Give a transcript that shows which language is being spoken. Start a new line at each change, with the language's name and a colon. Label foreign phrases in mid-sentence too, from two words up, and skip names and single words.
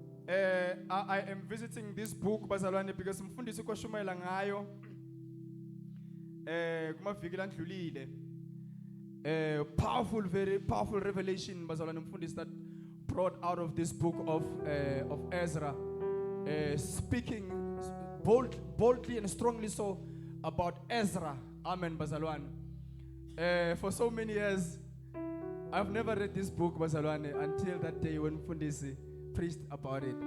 English: I am visiting this book bazalwane because
North Ndebele: mfundisi ukwashumayela ngayo kumaviki landlulile.
English: Powerful, very powerful revelation
North Ndebele: bazalwane mfundisi
English: that brought out of this book of Ezra, speaking boldly and strongly so about Ezra.
North Ndebele: Amen bazalwane.
English: For so many years I've never read this book bazalwane until that day when mfundisi preached about it.